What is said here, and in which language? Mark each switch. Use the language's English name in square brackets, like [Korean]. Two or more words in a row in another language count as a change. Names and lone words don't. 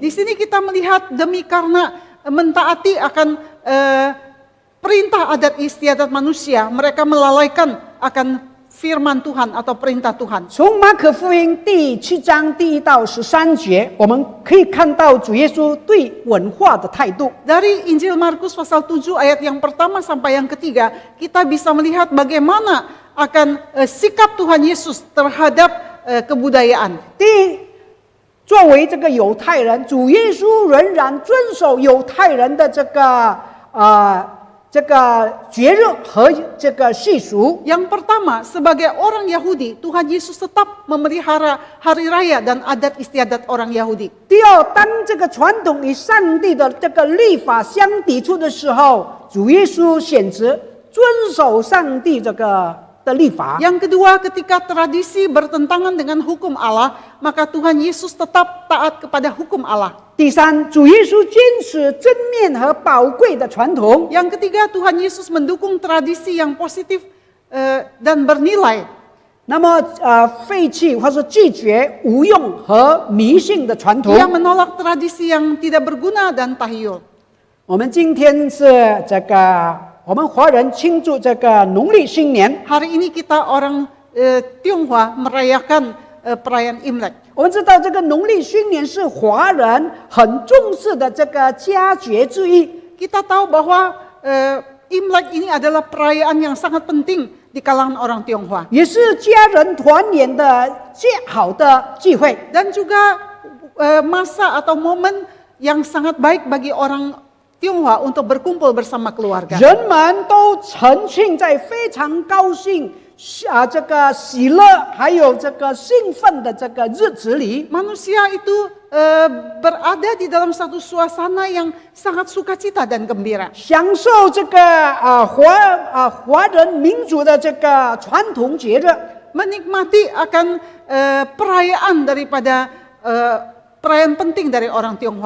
[Indonesian] Di sini kita melihat demi karena mentaati akan perintah adat istiadat manusia, mereka melalaikan akan firman Tuhan atau perintah Tuhan. [Chinese] 从马可福音第7章第1到13节，我们可以看到主耶稣对文化的态度。 [Indonesian] Dari Injil Markus pasal 7 ayat yang pertama sampai yang ketiga, kita bisa melihat bagaimana akan sikap Tuhan Yesus terhadap kebudayaan. [Chinese] 第一，作为这个犹太人，主耶稣仍然遵守犹太人的这个节日和这个习俗。 [Indonesian] Yang pertama, sebagai orang Yahudi, Tuhan Yesus tetap memelihara hari raya dan adat istiadat orang Yahudi. [Chinese] 第二，当这个传统与上帝的这个律法相抵触的时候，主耶稣选择遵守上帝这个的律法。 [Indonesian] Yang kedua, ketika tradisi bertentangan dengan hukum Allah, maka Tuhan Yesus tetap taat kepada hukum Allah. [Chinese] 第三，主耶稣坚持正面和宝贵的传统。 [Indonesian] Yang ketiga, Tuhan Yesus mendukung tradisi yang positif dan bernilai. [Chinese] 那么废弃或是拒绝无用和迷信的传统。 [Indonesian] Ia menolak tradisi yang tidak berguna dan tahyul. [Chinese] 我们今天是这个我们华人庆祝这个农历新年。 [Indonesian] Hari ini kita orang Tionghoa merayakan perayaan Imlek. [Chinese] 我们知道这个农历新年是华人很重视的这个佳节之一。 [Indonesian] Kita tahu bahwa Imlek ini adalah perayaan yang sangat penting di kalangan orang Tionghoa. [Chinese] 也是家人团圆的最好的聚会。 [Indonesian] Dan juga masa atau momen yang sangat baik bagi orang Tionghoa untuk berkumpul bersama keluarga. [Chinese] 人们都沉浸在非常高兴这个喜乐还有这个兴奋的这个日子里。 [Indonesian] Manusia itu berada di dalam satu suasana yang sangat sukacita dan gembira. [Chinese] 享受这个华人民族的这个传统节日。 [Indonesian] Menikmati akan perayaan daripada perayaan penting dari orang Tionghoa.